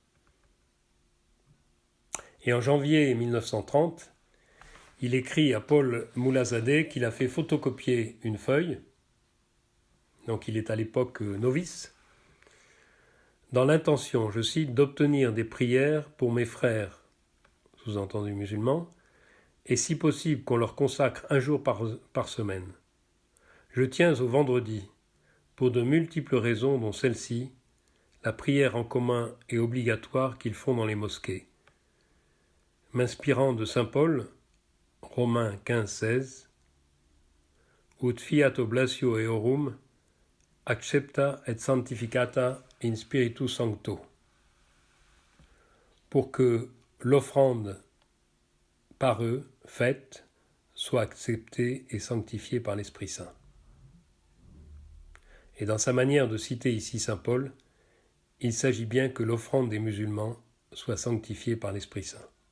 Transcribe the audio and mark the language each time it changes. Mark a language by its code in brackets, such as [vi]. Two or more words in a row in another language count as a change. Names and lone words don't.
[fr] Et en janvier 1930, il écrit à Paul Moulazadeh qu'il a fait photocopier une feuille, donc il est à l'époque novice, dans l'intention, je cite, d'obtenir des prières pour mes frères, sous-entendu musulmans, et si possible qu'on leur consacre un jour par semaine. Je tiens au vendredi, pour de multiples raisons dont celle-ci, la prière en commun et obligatoire qu'ils font dans les mosquées. M'inspirant de saint Paul, Romains 15-16, [la] ut fiat oblatio eorum, accepta et sanctificata in spiritu sancto, [fr] pour que l'offrande par eux faite soit acceptée et sanctifiée par l'Esprit Saint. Et dans sa manière de citer ici saint Paul, il s'agit bien que l'offrande des musulmans soit sanctifiée par l'Esprit Saint.